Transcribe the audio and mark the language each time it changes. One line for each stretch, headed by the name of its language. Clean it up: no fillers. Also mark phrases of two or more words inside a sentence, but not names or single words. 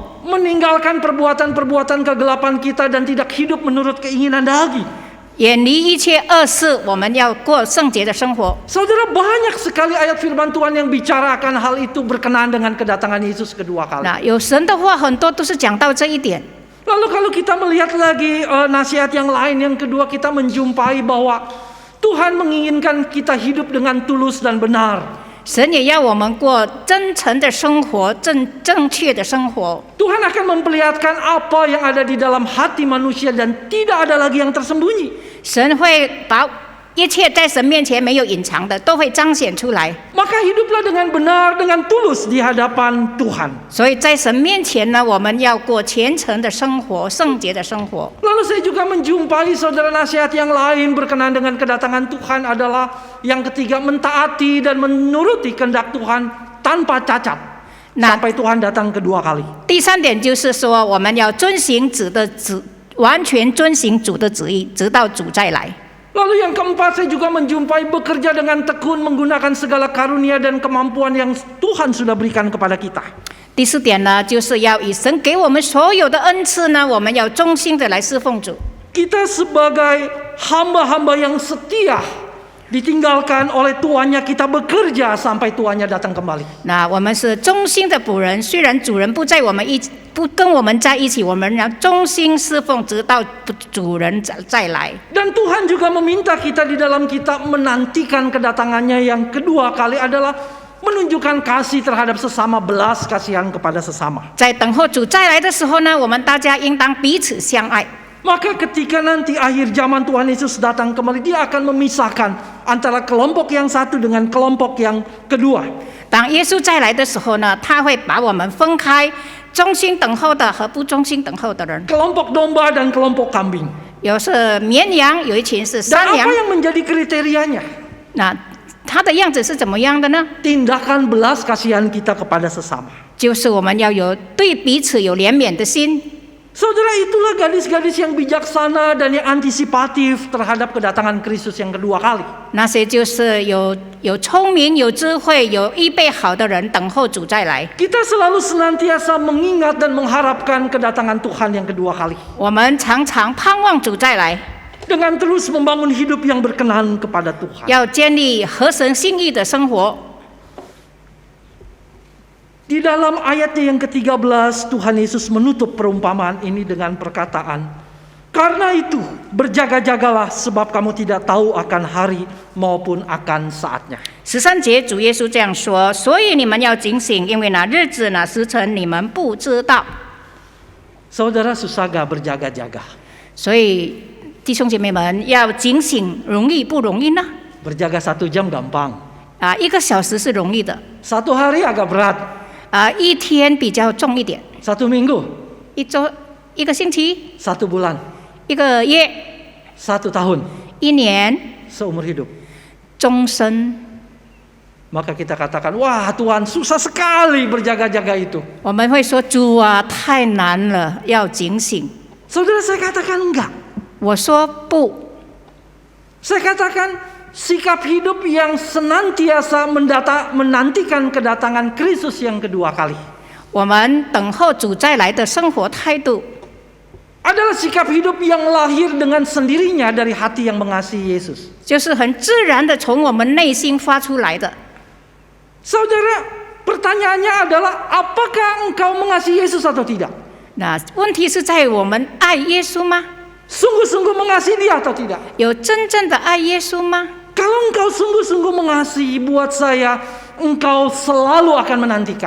Indonesian: Meninggalkan perbuatan-perbuatan kegelapan kita dan tidak hidup menurut keinginan daging.
Chinese: 远离一切恶事，我们要过圣洁的生活。
Indonesian: Saudara, banyak sekali ayat firman Tuhan yang bicarakan hal itu berkenaan dengan kedatangan Yesus kedua kali.
Chinese: 那有神的话，很多都是讲到这一点。
Indonesian: Lalu kalau kita melihat lagi nasihat yang lain, yang kedua kita menjumpai bahwa Tuhan menginginkan kita hidup dengan tulus dan benar.
Chinese: 神也要我们过真诚的生活，正确的生活。
Indonesian: Tuhan akan memperlihatkan apa yang ada di dalam hati manusia dan tidak ada lagi yang tersembunyi.
Chinese: 神会把一切在神面前没有隐藏的，都会彰显出来。
Indonesian: Maka hiduplah dengan benar, dengan tulus di hadapan Tuhan.
Chinese: 所以在神面前呢，我们要过虔诚的生活，圣洁的生活。
Indonesian: Lalu saya juga menjumpai saudara nasihat yang lain berkenaan dengan kedatangan Tuhan adalah yang ketiga, mentaati dan menuruti kehendak Tuhan tanpa cacat sampai Tuhan datang kedua kali.
Chinese: 第三点就是说，我们要遵行完全遵行主的旨意，直到主再来。
Indonesian: Lalu yang keempat, saya juga menjumpai bekerja dengan tekun menggunakan segala karunia dan kemampuan yang Tuhan sudah berikan kepada kita.
Chinese: 第4点呢，就是要以神给我们所有的恩赐呢，我们要忠心的来侍奉主。
Indonesian: Kita sebagai hamba-hamba yang setia, ditinggalkan oleh tuannya, kita bekerja sampai tuannya datang kembali.
Chinese: 那我们是忠心的仆人，虽然主人不跟我们在一起，我们要忠心侍奉，直到主人再来。
Indonesian: Dan Tuhan juga meminta kita di dalam kita menantikan kedatangannya yang kedua kali adalah menunjukkan kasih terhadap sesama, belas kasihan kepada sesama.
Chinese: 在等候主再来的时候呢，我们大家应当彼此相爱。
Indonesian: Maka ketika nanti akhir zaman Tuhan Yesus datang kembali, Dia akan memisahkan antara kelompok yang satu dengan kelompok yang kedua.
Chinese: 当耶稣再来的时候呢，他会把我们分开，忠心等候的和不忠心等候的人。
Indonesian: Kelompok domba dan kelompok kambing.
Chinese: 有是绵羊，有一群是
Indonesian: Dan
Chinese: 山羊
Indonesian: apa。yang menjadi kriterianya?
Chinese: 那它的样子是怎么样的呢？
Indonesian: Tindakan belas kasihan kita kepada sesama.
Chinese: 就是我们要有对彼此有怜悯的心。
Indonesian: Saudara, itulah gadis-gadis yang bijaksana dan yang antisipatif terhadap kedatangan Kristus yang kedua kali.
Chinese: 那些就是有聪明、有智慧、有预备好的人，等候主再来。
Indonesian: Kita selalu senantiasa mengingat dan mengharapkan kedatangan Tuhan yang kedua kali.
Chinese: 我们常常盼望主再来，
Indonesian: Dengan terus membangun hidup yang berkenan kepada Tuhan.
Chinese: 要建立合神心意的生活。
Indonesian: Di dalam ayatnya yang ke-13, Tuhan Yesus menutup perumpamaan ini dengan perkataan, "Karena itu, berjaga-jagalah sebab kamu tidak tahu akan hari maupun akan saatnya."
Chinese: 13 节，主耶稣这样说：“所以你们要警醒，因为那日子、那时辰你们不知道。”
Indonesian: Saudara, susah gak berjaga-jaga?
Chinese: 所以弟兄姐妹们要警醒，容易不容易呢？
Indonesian: Berjaga 1 jam gampang.
Chinese: 1 个小时是容易的，
Indonesian: 1 hari agak berat.
Chinese: 1 天比较重一点，
Indonesian: 1 minggu,
Chinese: 1周、1个星期、
Indonesian: 1 bulan,
Chinese: 1个月、
Indonesian: 1 tahun,
Chinese: 1年、
Indonesian: seumur hidup.
Chinese: 终身。
Indonesian: Maka kita katakan, wah Tuhan susah sekali berjaga-jaga itu.
Chinese: 我们会说：“主啊，太难了，要警醒。
Indonesian: Saudara, saya katakan enggak. ”
Chinese: 我说不，
Indonesian: Saya katakan sikap hidup yang senantiasa menantikan kedatangan Kristus yang kedua kali
Chinese: 我们等候主再来的生活态度，
Indonesian: adalah sikap hidup yang lahir dengan sendirinya dari hati yang mengasihi Yesus.
Chinese: 就是很自然的从我们内心发出来的。
Indonesian: Saudara, pertanyaannya adalah apakah engkau mengasihi Yesus atau tidak?
Chinese: 那问题是在我们爱耶稣吗？
Indonesian: Sungguh-sungguh mengasihi Dia atau tidak?
Chinese: 有真正的爱耶稣吗？
Indonesian: Kalau engkau sungguh-sungguh mengasihi, buat saya, engkau selalu akan menantikan.